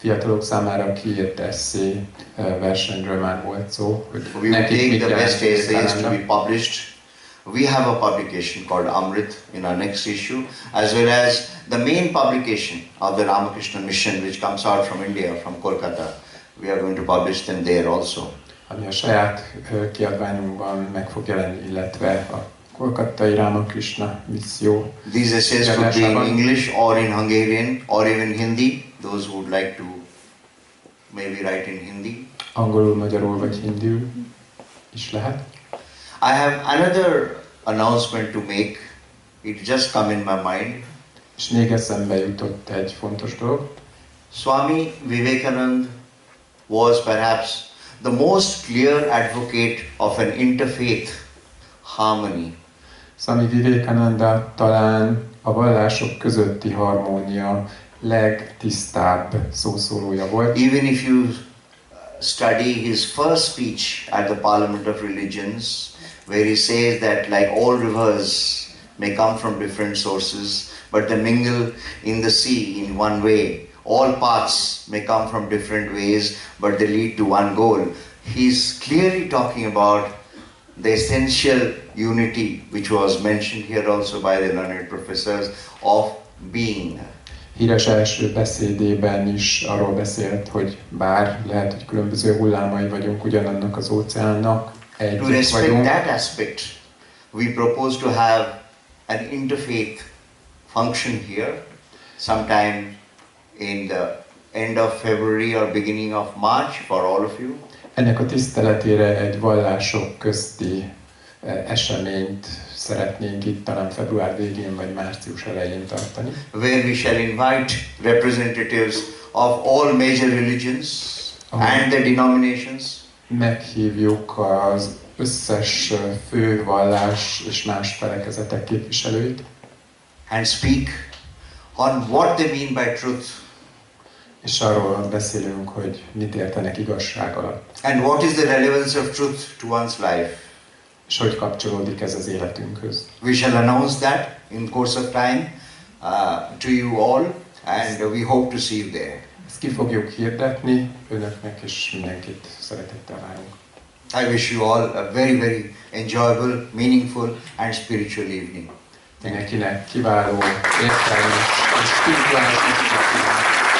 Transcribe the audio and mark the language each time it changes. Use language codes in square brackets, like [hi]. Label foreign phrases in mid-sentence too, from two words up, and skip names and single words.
[hu] fiatalok számára kiírt eszé versenyről már volt szó, hogy [en] We will [hu] nekik [en] take the best essays to Vivekananda. be published. We have a publication called Amrit in our next issue, as well as the main publication of the Ramakrishna Mission, which comes out from India, from Kolkata. We are going to publish them there also. [hu] Ami a saját kiadványunkban meg fog jelenni, illetve a kolkattai Ramakrishna misszió. [en] These essays could be in English or in Hungarian or even Hindi. Those who would like to maybe write in Hindi. [hu] Angolul, magyarul vagy hindül is lehet. [en] I have another announcement to make. It just come in my mind. [hu] És még eszembe jutott egy fontos dolog. [en] Swami Vivekananda was perhaps the most clear advocate of an interfaith harmony. [hu] Swami Vivekananda talán a vallások közötti harmónia legtisztább szószólója volt. [en] Even if you study his first speech at the Parliament of Religions, where he says that like all rivers may come from different sources, but they mingle in the sea in one way. All paths may come from different ways, but they lead to one goal. He's clearly talking about the essential unity, which was mentioned here also by the learned professors, of being. [hu] Híres első beszédében is arról beszélt, hogy bár lehet, hogy különböző hullámai vagyunk ugyanannak az óceánnak, [en] To [hu] egyek [en] respect [hu] vagyunk. [en] that aspect, we propose to have an interfaith function here, sometime in the end of February or beginning of March for all of you. [hu] Ennek a tiszteletére egy vallások közti eseményt szeretnénk itt talán február végén vagy március elején tartani. [en] Where we shall invite representatives of all major religions and the denominations. [hu] Meghívjuk az összes fő vallás és más felekezetek képviselőit, [en] And speak on what they mean by truth [hu] és arról beszélünk, hogy mit értenek igazság alatt, [en] and what is the relevance of truth to one's life. [hu] és hogy kapcsolódik ez az életünkhöz. [en] We shall announce that in course of time to you all, and we hope to see you there. [hu] Ezt ki fogjuk hirdetni önöknek, és mindenkit szeretettel várunk. [en] I wish you all a very, very enjoyable, meaningful and spiritual evening. [hu] Mindenkinek kiváló, értelmes és spirituális napot kívánok.